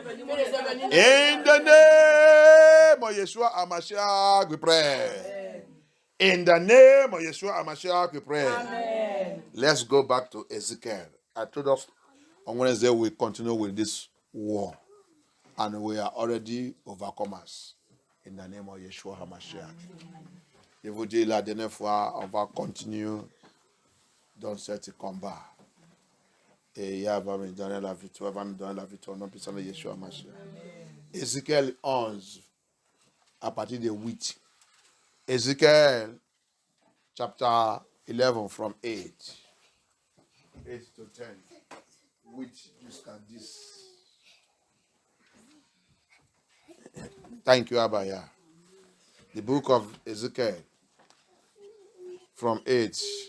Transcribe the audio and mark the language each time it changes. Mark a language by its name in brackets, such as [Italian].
[English] In the name of Yeshua HaMashiach, we pray. In the name of Yeshua HaMashiach, we pray. Amen. Let's go back to Ezekiel. I told us on Wednesday we continue with this war. And we are already overcomers. In the name of Yeshua HaMashiach. [French] Et vous dire la dernière fois, on va continuer dans cette combat. Et il va me donner la victoire, va me donner la victoire au nom puissant de Yeshua HaMashiach. Ézéchiel 11, à partir de 8. [English] Ezekiel chapter 11 from 8 to 10. [French] 8 jusqu'à 10. [English] Thank you, Abaya. The book of Ezekiel from 8.